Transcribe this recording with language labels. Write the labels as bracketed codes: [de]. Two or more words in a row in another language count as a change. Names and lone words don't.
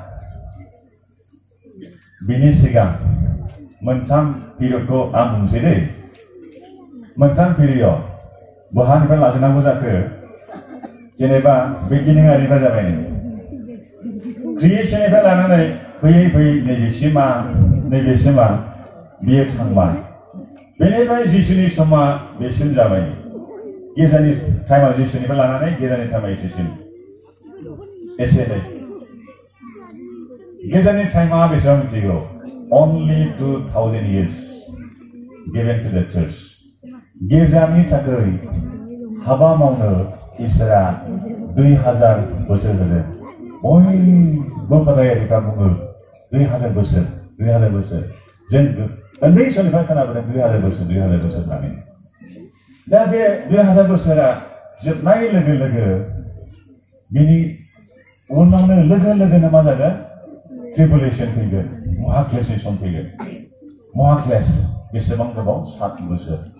[brx] बिनि सिगां मोनथाम पिरियडखौ आं बुंसै दै मोनथाम पिरियड बहानिफ्राय लाजेननांगौ जाखो जेनेबा बिगिनिंआरिफ्रा जाबाय क्रिएशननिफ्राय लानानै फैयै फैयै नैबेसिमा बियो थांबाय बेनिफ्राय जिसुनि समा बेसिम जाबाय गेजेरनि टाइमा जिसुनिफ्राय लानानै गेजेरनि टाइमा एसेसिम एसेलै गेजेरनि टाइमा बेसेबां मिथिगौ [en] only 2000 years given to the church [brx] गिर्जानि थाखाय हाबा मावनो इसोरा 2000 बोसोर होदों बयबो फादायारिफ्रा बुङो 2000 बोसोर जों उन्दै समनिफ्राय खोनाबोदों 2000 बोसोर होननानै दा बे 2000 बोसोरा जोबनाय लोगो लोगो बिनि उनावनो लोगो लोगोनो मा जागोन ट्रिबुलेशन फैगोन महाक्लेशनि सम फैगोन महाक्लेश बेसेबां गोबाव 7 बोसोर